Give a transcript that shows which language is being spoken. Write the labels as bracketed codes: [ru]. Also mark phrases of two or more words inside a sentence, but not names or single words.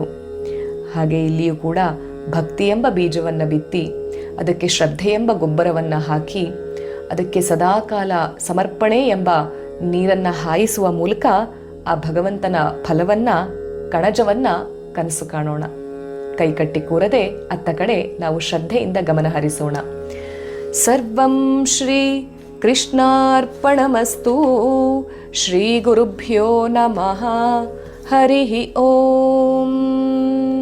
[kn] ಹಾಗೆ ಇಲ್ಲಿಯೂ ಕೂಡ ಭಕ್ತಿ ಎಂಬ ಬೀಜವನ್ನು ಬಿತ್ತಿ ಅದಕ್ಕೆ ಶ್ರದ್ಧೆ ಎಂಬ ಗೊಬ್ಬರವನ್ನು ಹಾಕಿ ಅದಕ್ಕೆ ಸದಾಕಾಲ ಸಮರ್ಪಣೆ ಎಂಬ ನೀರನ್ನು ಹಾಯಿಸುವ ಮೂಲಕ ಆ ಭಗವಂತನ ಫಲವನ್ನು ಕಣಜವನ್ನು ಕನಸು ಕಾಣೋಣ. ಕೈಕಟ್ಟಿ ಕೂರದೆ ಅತ್ತ ಕಡೆ ನಾವು ಶ್ರದ್ಧೆಯಿಂದ ಗಮನ ಹರಿಸೋಣ. [sa] ಸರ್ವಂ ಶ್ರೀ ಕೃಷ್ಣಾರ್ಪಣಮಸ್ತು. ಶ್ರೀ ಗುರುಭ್ಯೋ ನಮಃ. ಹರಿ ಓಂ.